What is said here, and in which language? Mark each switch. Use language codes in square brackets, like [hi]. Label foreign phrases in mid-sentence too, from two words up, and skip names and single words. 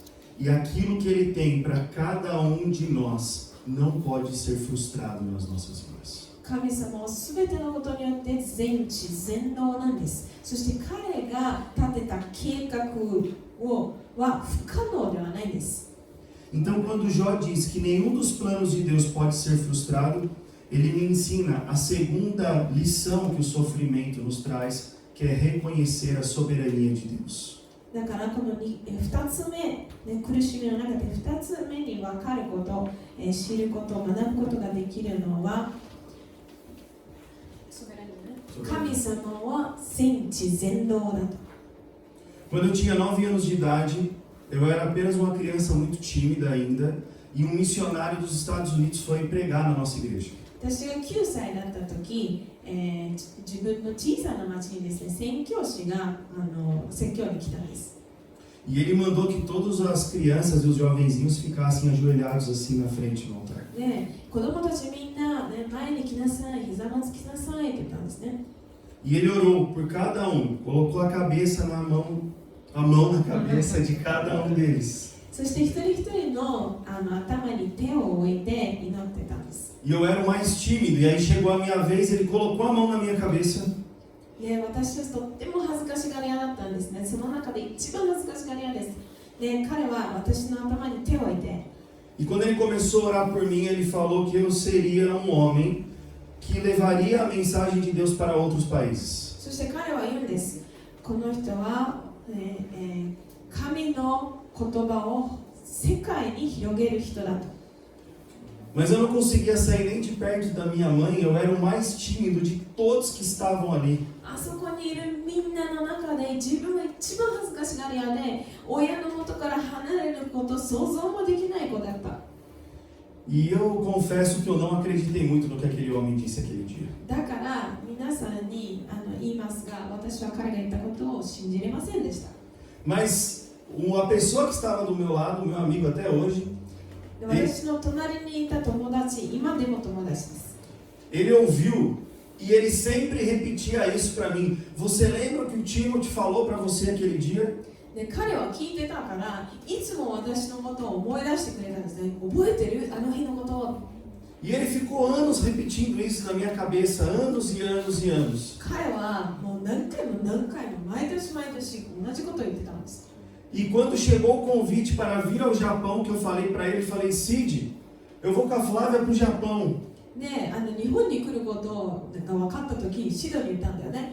[pt] E aquilo que Ele tem para cada um de nós não pode ser frustrado nas nossas vidas. [ja] 神様はすべてのことによって全知全能なんです。そして彼が立てた計画は不可能ではないんです。 [pt] Então, quando Jó diz que nenhum dos planos de Deus pode ser frustrado, ele me ensina a segunda lição que o sofrimento nos traz, que é reconhecer a soberania de Deus. [ja] だからこの2つ目、苦しみの中で2つ目に分かること、知ること、学ぶことができるのは、神様は全知全能だと。 [pt] Quando eu tinha 9 anos de idade, eu era apenas uma criança muito tímida ainda, e um missionário dos Estados Unidos foi pregar na nossa igreja. [ja] 私が9歳だった時、自分の小さな町にですね、宣教師が説教に来たんです。 [pt] E ele mandou que todas as crianças e os jovenzinhos ficassem ajoelhados assim na frente do altar. [ja] で、子供たちみんな、前に来なさい、ひざまずきなさいって言ったんですね。 [pt] E ele orou por cada um, colocou a mão na cabeça de cada um deles. [ja] そして一人一人の頭に手を置いて祈ってたんです。 [pt] E eu era o mais tímido, e aí chegou a minha vez, ele colocou a mão na minha cabeça. [ja] で、私はとっても恥ずかしがり屋だったんですね。その中で一番恥ずかしがり屋です。で、彼は私の頭に手を置いて、 [pt] E quando ele começou a orar por mim, ele falou que eu seria um homem que levaria a mensagem de Deus para outros países. [ja] そして彼は言うんです。この人は、神の言葉を世界に広げる人だと。 [pt] Mas eu não conseguia sair nem de perto da minha mãe, eu era o mais tímido de todos que estavam ali. [ja] あそこにいるみんなの中で自分が一番恥ずかしがり屋で、親の元から離れること想像もできない子だった。 [pt] E eu confesso que eu não acreditei muito no que aquele homem disse aquele dia. [ja] だから皆さんに言いますが、私は彼が言ったことを信じれませんでした。 [pt] Mas uma pessoa que estava do meu lado, meu amigo até hoje, [ja] 私の隣にいた友達、今でも友達です。 [pt] ele ouviu e ele sempre repetia isso para mim. Você lembra o que o Timothy falou para você aquele dia? [ja] で、彼は聞いてたから、いつも私のことを思い出してくれたんですね。覚えてる？あの日のことを。 [pt] E ele ficou anos repetindo isso na minha cabeça, anos e anos e anos. [ja] 彼はもう何回も何回も毎年毎年同じことを言ってたんです。 [pt] E quando chegou o convite para vir ao Japão, que eu falei para ele, falei, Cid, eu vou com a Flávia para o Japão. [ja] で、日本に来ることが分かったとき、シドに言ったんだよね。